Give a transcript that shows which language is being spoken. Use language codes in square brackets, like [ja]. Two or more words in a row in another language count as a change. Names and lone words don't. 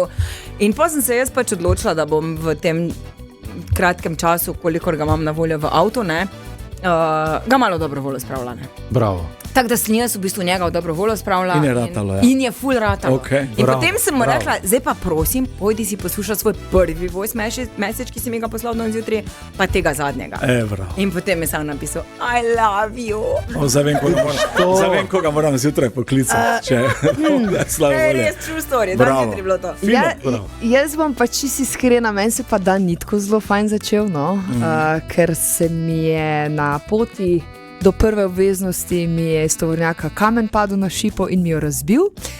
[sl] In potem sem se jaz pač odločila, da bom v tem kratkem času, kolikor ga imam na voljo v avtu, ga malo dobro voljo spravila. Bravo. Tako da sem jaz v bistvu njega v dobro voljo spravila. In je ratalo, ja. In je ful ratalo. Okay. In Bravo, potem sem mu bravo. rekla, zdaj pa prosim, pojdi si poslušati svoj prvi [en] voice message, [sl] ki si mi ga poslal danes zjutraj, pa tega zadnjega. Bravo. In potem je sam napisal, [en] I love you. [sl] Zdaj vem, koga moram zjutraj poklicati, če slabo Ne, volje. res [en] true story, [sl] danes Bravo. zjutraj je bilo to. Jaz bom pa čisto iskrena, meni se pa dan nitko zelo fajn začel, ker se mi je na poti do prve obveznosti mi je iz tovornjaka kamen padel na šipo in mi jo razbil.